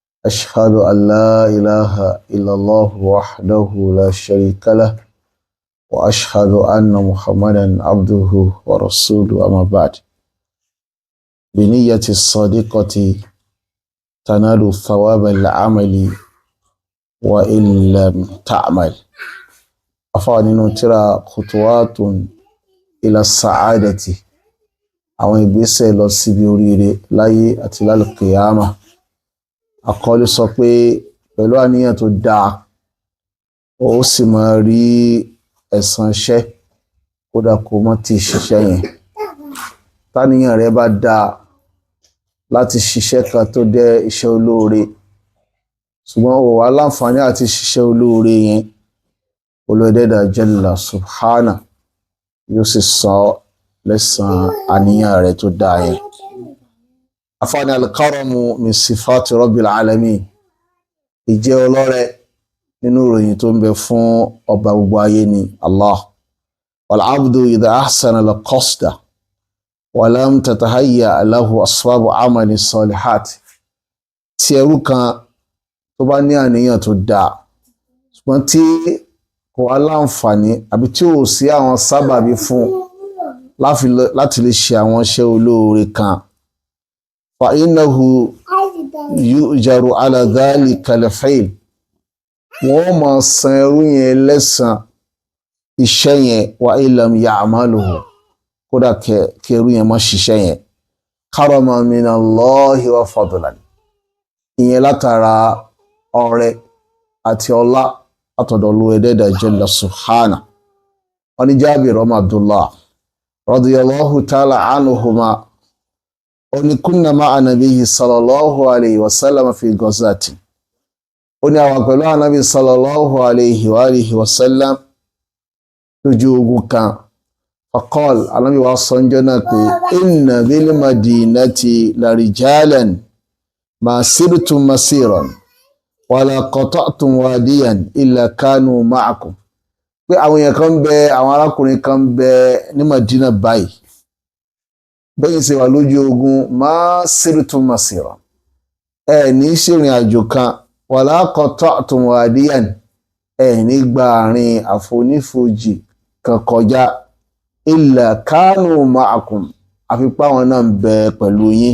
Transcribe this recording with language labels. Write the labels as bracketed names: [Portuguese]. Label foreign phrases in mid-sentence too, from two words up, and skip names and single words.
[Arabic] أشهد أن لا إله إلا الله وحده لا شريك له وأشهد أن محمدا عبده ورسوله أما بعد بنية الصادقة تنال ثواب العمل وإن لم تعمل أفعل ترى خطوات إلى السعادة [Yoruba] àwọn ìgbésẹ̀ lọ síbi oríire láyé àti lálùkìyámà. Àkọlé sọ pé pẹ̀lú àníyàn tó dáa ó sì máa rí ẹ̀san iṣẹ́ kódà kó má ti ṣiṣẹ́ yẹn. Táníyàn rẹ bá dáa láti ṣiṣẹ́ kan tó jẹ́ iṣẹ́ olóore ṣùgbọ́n ó wà láǹfààní àti ṣiṣẹ́ olóore yẹn, Olúwa [Arabic] جل سبحانه [Yoruba] yóò sì sọ lẹ́san àníyàn rẹ̀ tó dáa yẹn. [Arabic] Àfààní الكرم من صفات رب العالمين, [Yoruba] ìjẹ́ ọlọ́rẹ nínú ìròyìn tó ń bẹ fún ọba gbogbo ayé ni Allah. [Arabic] والعبد إذا أحسن القصد ولم تتهيأ له أسباب أعمال صالحات. [Yoruba] Tí ẹrú kan tó bá ní àníyàn tó dáa ṣùgbọ́n tí kò wá láǹfààní àbí tí ò sí àwọn sábàbí fún láti lè ṣe àwọn iṣẹ́ olóore kan, [Arabic] فإنه يؤجر على ذلك الفعل, [Yoruba] wọ́n máa san ẹrú yẹn lẹ́san iṣẹ́ yẹn [Arabic] وإن لم يعمله, [Yoruba] kódà kí ẹrú yẹn má ṣiṣẹ́ yẹn. [Arabic] كرما من الله وفضلا, [Yoruba] ìyẹn látara ọrẹ àti ọlá àtọ̀dọ̀ Olúwa [Arabic] جل سبحانه. [Yoruba] Wọ́n ní Jábìr ọmọ Abdullah [Arabic] رضي الله تعالى عنهما [Yoruba] ó ní [Arabic] كنا مع النبي صلى الله عليه وسلم في غزاة. [Yoruba] Ó ní àwọn pẹ̀lú ànábì [Arabic] صلى الله عليه وآله وسلم [Yoruba] lójú ogun kan. [Arabic] Faqal, [Yoruba] ànábì wa sọ́njọ́ náà pé [Arabic] إن بالمدينة لرجالا ما سرتم مسيرا ولا قطعتم واديا إلا كانوا معكم. [Yoruba] Pé àwọn èèyàn kan bẹ, àwọn arákùnrin kan bẹ ní Madina báyìí, bẹ́yìn ṣe wà lójú ogun [Arabic] ما سرتم مسيرا, [Yoruba] ẹ ní ṣèrìn àjò kan, [Arabic] ولا قطعتم واديا, [Yoruba] ẹ ní gba àárín àfonífojì kan kọjá, [Arabic] إلا كانوا معكم, [Yoruba] àfi pé àwọn náà ń bẹ pẹ̀lú yín.